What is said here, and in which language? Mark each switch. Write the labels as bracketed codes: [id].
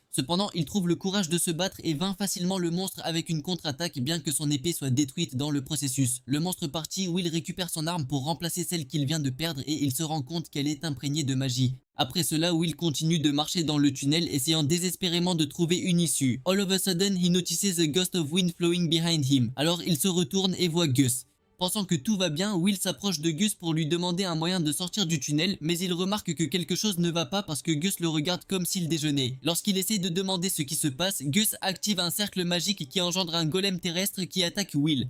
[fr] Cependant, il trouve le courage de se battre et vainc facilement le monstre avec une contre-attaque bien que son épée soit détruite dans le processus. Le monstre parti, Will récupère son arme pour remplacer celle qu'il vient de perdre et il se rend compte qu'elle est imprégnée de magie. Après cela, Will continue de marcher dans le tunnel, essayant désespérément de trouver une issue. [en] All of a sudden, he notices a gust of wind flowing behind him. [fr] Alors il se retourne et voit Gus. Pensant que tout va bien, Will s'approche de Gus pour lui demander un moyen de sortir du tunnel, mais il remarque que quelque chose ne va pas parce que Gus le regarde comme s'il déjeunait. Lorsqu'il essaie de demander ce qui se passe, Gus active un cercle magique qui engendre un golem terrestre qui attaque Will.